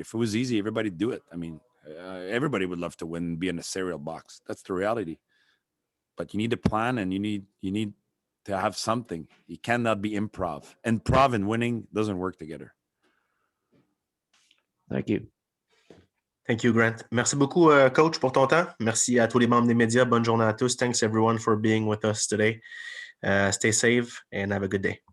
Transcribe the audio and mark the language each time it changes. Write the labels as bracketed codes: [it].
[en] If it was easy, everybody'd do it. I mean, everybody would love to win and be in a cereal box. That's the reality. But you need a plan, and you need to have something. You cannot be improv. Improv and winning doesn't work together. Thank you. Thank you, Grant. [fr] Merci beaucoup, Coach, pour ton temps. Merci à tous les membres des médias. Bonne journée à tous. [en] Thanks, everyone, for being with us today. Stay safe and have a good day.